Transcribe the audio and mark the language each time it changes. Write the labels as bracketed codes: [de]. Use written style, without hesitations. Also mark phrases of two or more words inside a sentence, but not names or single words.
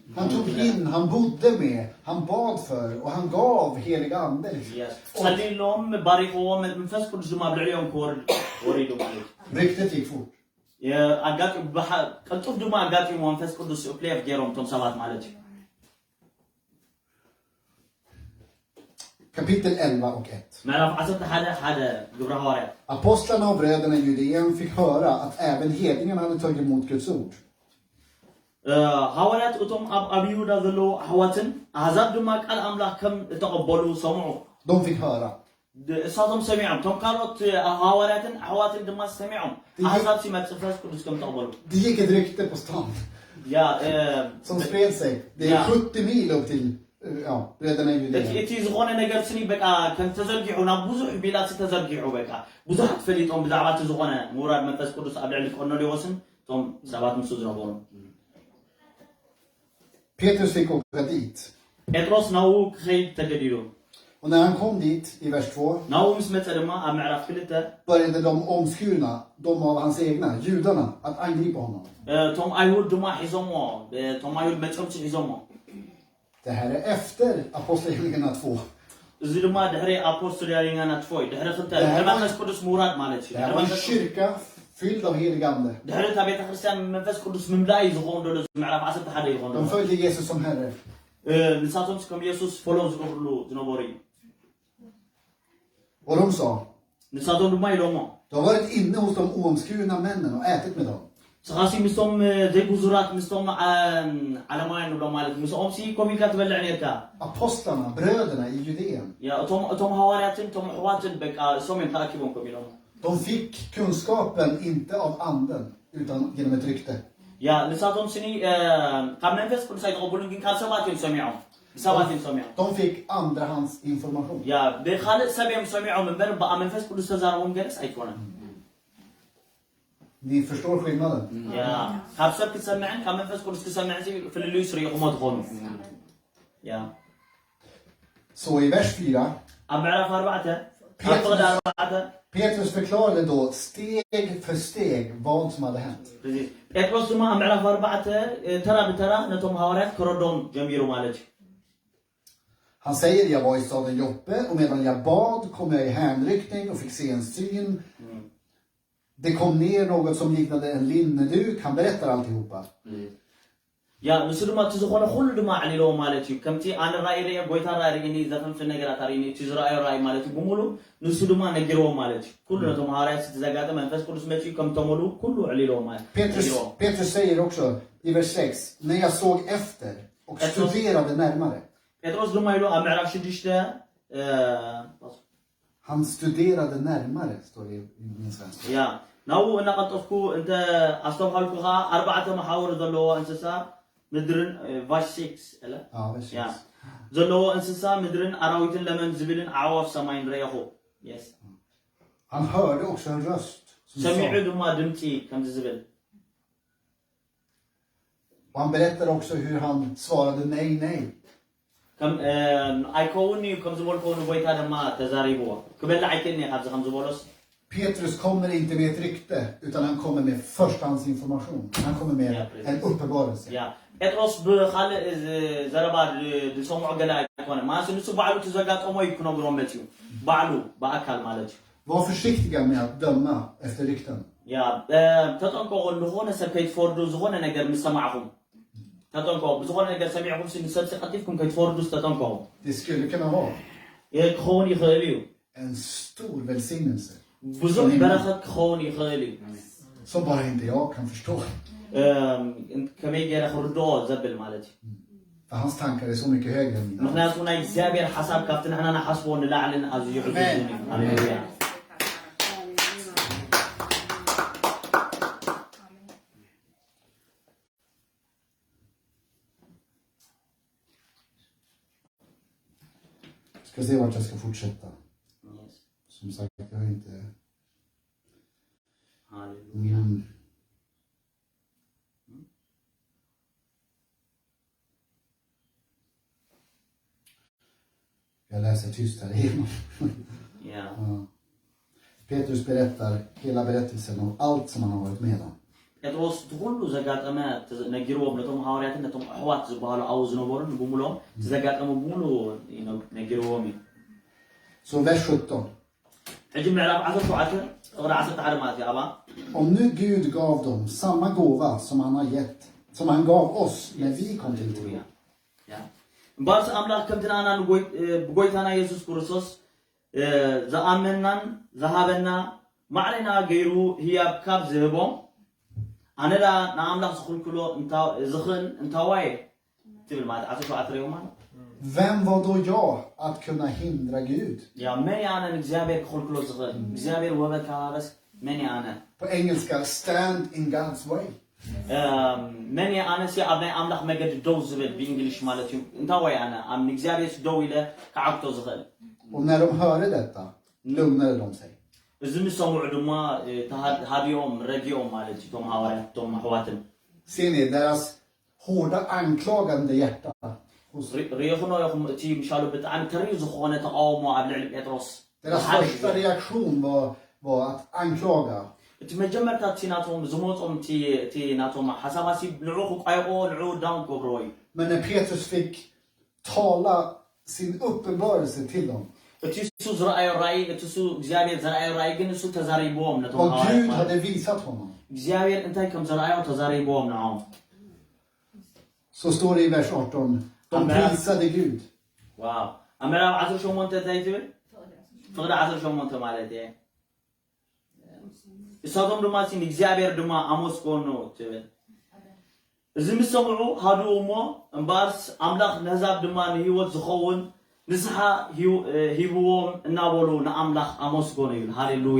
[sv] Han tog in, han bodde med, han bad för och han gav heliga ande. [ti] ጸሊሎም ባሪኽዎም መንፈስ ቅዱስ ድማ ኣብ ልዕሊኦም ወሪዱ ማለት እዩ [sv] Ryktet gick fort. [ti] ቅልጡፍ ድማ ኣጋጢሞ መንፈስ ቅዱስ ፕሌፍ ገይሮም ቶም ሰባት ማለት እዩ [sv] Kapitel 11 och 1. [ti] ምዕራፍ 11 ግብረ ሐዋርያት [sv] Apostlarna och bröderna i Judeen fick höra att även hedningarna hade tagit emot Guds ord. [ti] ሐዋርያት እቶም ኣብ ይሁዳ ዘለዉ ኣሕዋትን ኣሕዛብ ድማ ቃል ኣምላኽ ከም ተቐበሉ ሰምዑ [sv] De fick höra. [ti] እሳቶም ሰሚዖም ቶም ካልኦት ሐዋርያትን ኣሕዋትን ድማ ሰሚዖም ኣሕዛብ ሲመጽእ መንፈስ ቅዱስ ከም ተቐበሉ [sv] Det gick ett rykte på stan ያ som spred sig. Det är 70 mil upp till bröderna i Judeen. [ti] እቲ ዝኾነ ነገር ስኒ በቃ ከም ተዘርጊሑ ናብ ብዙሕ ቢላሲ ተዘርጊሑ በቃ ብዙሓት ፈሊጦም ብዛዕባ እቲ ዝኾነ ምውራድ መንፈስ ቅዱስ ኣብ ልዕሊ ቆርኔሌዎስን እቶም ሰባት ምስ ዝነበሩ [sv] Petrus fick åka dit. [ti] ጴጥሮስ ናብኡ ክኸይድ ተገዲዱ [sv] Och när han kom dit i vers 2 [ti] ናብኡ ምስ መፀ ድማ ኣብ ምዕራፍ 2 [sv] började de omskurna, de av hans egna, judarna, att angripa honom. [ti] እቶም ኣይሁድ ድማ ሒዞሞ እቶም ኣይሁድ መፀምፂ ሒዞሞ [sv] Det här är efter Apostlagärningarna 2. [ti] እዚ ድማ ድሕሪ ኣፖስቶልያሪና ትፎይ ድሕሪ ክልተ ድሕሪ መንፈስ ቅዱስ ምውራድ ማለት እዩ [sv] Det här var en kyrka fylld av helig ande. [ti] ድሕሪ እታ ቤተ ክርስቲያን መንፈስ ቅዱስ ምምላእ ዝኸውን ደሎ ምዕራፍ 11 ይኸውን [sv] De följde Jesus som Herre. [ti] ንሳቶም ከም ኢየሱስ ፎሎም ዝገብርሉ ዝነበሩ እዩ [sv] Och de sa, [ti] ንሳቶም ድማ ኢሎሞ [sv] du har varit inne hos de oomskurna männen och ätit med dem. [ti] ስኻሲ ምስቶም ዘይጉዙራት ምስቶም ዓለማውያን ንብሎም ማለት ምስኦም ሲ ኮሚካ ትበልዕ ነርካ [sv] Apostlarna, bröderna i Judeen. [ti] እቶም ሐዋርያትን እቶም ኣሕዋትን በቃ እሶም እዮም ተኣኪቦም ከም ኢሎም [sv] De fick kunskapen inte av anden utan genom ett rykte. [ti] ያ ንሳቶም ስኒ ካብ መንፈስ ቅዱስ ኣይተቐበሉን ግን ካብ ሰባት እዮም ሰሚዖም ሰባት ሰሚዑ [sv] De fick andrahandsinformation. [ti] ያ ብኻልእ ሰብዮም ሰሚዖም እምበር ብኣመንፈስ ቅዱስ ተዛረቦም ገለስ ኣይኮነን [sv] Ni förstår skillnaden. [ti] ያ ካብ ሰብ ክትሰምዕን ካብ መንፈስ ቅዱስ ክትሰምዕን ፍልልዩ ስርኢኹሞ ትኾኑ ያ [sv] Så i vers 4, [ti] ኣብ ምዕራፍ 4 ኣብ ፍቕዲ 4 [sv] Petrus förklarade då steg för steg vad som hade hänt. [ti] ጴጥሮስ ድማ ኣብ ምዕራፍ 4 ተራ ብተራ ነቶም ሃዋርያት ከረዶም ጀሚሩ ማለት እዩ [sv] Han säger, jag var i staden Joppe och medan jag bad kom jag i hänryckning och fick se en syn. Det kom ner något som liknade en linneduk. Han berättar alltihopa. [ti] ያ ንሱ ድማ እቲ ዝኾነ ኩሉ ድማ ዓሊሎ ማለት እዩ ከምቲ ኣነ ራእይ ርየ ጎይታ ራእይኒ ዘተንፍል ነገራት ኣርይኒ እቲ ዝረኣዮ ራእይ ማለት እዩ ብሙሉ ንሱ ድማ ነጊርዎ ማለት እዩ ኩሉ ነቶም ሃዋርያት ዝተዘጋጠ መንፈስ ቅዱስ መፅኡ ከም ተመሉ ኩሉ ዕሊሎ ማለት [sv] Petrus säger också i vers 6, när jag såg efter och studerade närmare. [ti] ጴጥሮስ ድማ ኢሉ ኣብ ምዕራፍ 6 [sv] Han studerade närmare, står det i min svenska. [ti] ያ ናው እናቀልጠፍኩ እንተ ኣስተውሃልኩ ኸ ኣርባዕተ መሓውር ዘለዎ እንስሳ ምድርን ቫሽ 6 እለ [sv] Ja, vers 6. [ti] ያ ዘለዎ እንስሳ ምድርን ኣራዊትን ለመን ዝብልን ኣዕዋፍ ሰማይን ረአኹ yes [sv] Han hörde också en röst som [ti] ሰሚዑ [sv] sa, [ti] ድማ ድምፂ ከም ዝብል [sv] och han berättar också hur han svarade nej, nej. [ti] ከም ኣይከውን እዩ ከም ዝበልኮ ንጎይታ ድማ ተዛሪብዎ ክበላ ኣይክእልኒ ካብዚ ከም ዝበሎስ [sv] Petrus kommer inte med ett rykte utan han kommer med förstahandsinformation. Han kommer med en uppenbarelse. [ti] ያ ጴጥሮስ ብኻልእ ዘረባ ዝሰምዖ ገለ ኣይኮነ ማለት ንሱ ባዕሉ ተዘጋጠሞ ይክነግሮም መት እዩ ባዕሉ በኣካል ማለት እዩ [sv] Var försiktiga med att döma efter rykten. [ti] ያ ተጠንቀቁ ዝኾነ ሰብ ከይትፈርዱ ዝኾነ ነገር ምስ ሰማዕኹም ተጠንቀቁ ዝኾነ ነገር ሰሚዕኹም ንሰብ ቀጢፍኩም ከይትፈርዱ ተጠንቀቁ [sv] Det skulle kunna vara [ti] ክኸውን ይኽእል እዩ [sv] en stor välsignelse [ti] ብዙሕ በረኸት ክኸውን ይኽእል እዩ [sv] som bara inte jag kan förstå. [ti] ከመይ ገይረ ክርድኦ ዘብል ማለት እዩ [sv] För hans tankar är så mycket högre än mina. [ti] ምክንያቱ ናይ እግዚኣብሔር ሓሳብ ካብቲ ንሕና ናሓስቦ ንላዕልን ኣዝዩ ሕጉዝን እዩ ሃሌሉያ [sv] Ska se vart jag ska fortsätta. Som sagt, jag har inte... [ti] ሃሌሉያ [sv] Jag läser tyst här igenom. ያ Ja. Petrus berättar hela berättelsen om allt som han har varit med om. [ti] ጴጥሮስ ትኩሉ ዘጋጠመ ነጊርዎም ነቶም ሃዋርያትን ነቶም ኣሕዋት ዝበሃሉ ኣብኡ ዝነበሩን ብምሎም ዘጋጠመ ብሙሉ ነጊርዎም እዩ [sv] Så vers 17. [ti] ሕጂ ምዕራፍ 17 ቅሪ 11 ማለት እዩ ኣባ [sv] Om nu Gud gav dem samma gåva som han gav oss när vi kom till tro. [ti] እምበኣርሲ ኣምላኽ ከምቲ ንኣና ብጎይታና ኢየሱስ ክርስቶስ ዝኣመናን ዝሃበና ማዕለና ገይሩ ህያብ ካብ ዝህቦም ኣነ ዳ ንኣምላኽ ዝኽልክሎ ዝኽእል እንታዋየ ትብል ማለት 17 ሪኦ ማለት [sv] Vem var då jag att kunna hindra Gud? [ti] ያ መን ኣነ ንእግዚኣብሔር ክኽልክሎ ዝኽእል እግዚኣብሔር ወበት ካባበስ መን ኣነ [sv] På engelska, [en] stand in God's way. [ti] መን ኣነ ሲ ኣብ ናይ ኣምላኽ መገዲ ደው ዝብል ብእንግሊሽ ማለት እዩ እንታዋይ ኣነ ኣብ ንእግዚኣብሔር ደው ኢለ ክዓግቶ ዝኽእል [sv] Och när de hörde detta lugnade de sig. [ti] እዚ ምስ ሰምዑ ድማ ሃቢኦም ረጊኦም ማለት እዩ ቶም ሃዋርያት ቶም ኣሕዋትን [sv] Ser ni deras hårda anklagande hjärta? [ti] ሪኢኹኖ ኢኹም እቲ ምሻሉ ብጣዕሚ ተሪዩ ዝኾነ ተቃውሞ ኣብ ልዕሊ ጴጥሮስ [sv] Deras första reaktion var att anklaga. [ti] እቲ መጀመርታ እቲ ናቶም ዝመፆም እቲ ናቶም ሓሳባሲ ንዑ ክቋይቆ ንዑ ዳውን ክገብርዎ እዩ [sv] Men när Petrus fick tala sin uppenbarelse till dem. [ti] እቲ እሱ ዝረኣዮ ራእይ እቲ እሱ እግዚኣብሔር ዝረኣዮ ራእይ ግን እሱ ተዛሪብዎም ነቶም [sv] Vad [ti] ሃዋርያት [sv] Gud [ti] ማለት [sv] hade visat honom. [ti] እግዚአብሔር እንታይ ከም ዝረኣዮ ተዛሪብዎም ንዖም [sv] Så står det i vers 18. De prisade Gud. [ti] ዋው ኣብ ምዕራፍ 18 እንታይ ትብል ፍቕዲ 18 ማለት እየ እሳቶም ድማ ሲን እግዚኣብሔር ድማ ኣመስጎኑ ትብል እዚ ምስ ሰምዑ ሃድኡ እሞ እምበኣርስ ኣምላኽ ንህዛብ ድማ ንህይወት ዝኸውን ንስሓ ሂብዎም እናበሉ ንኣምላኽ ኣመስጎኑ ይብል ሃሌሉያ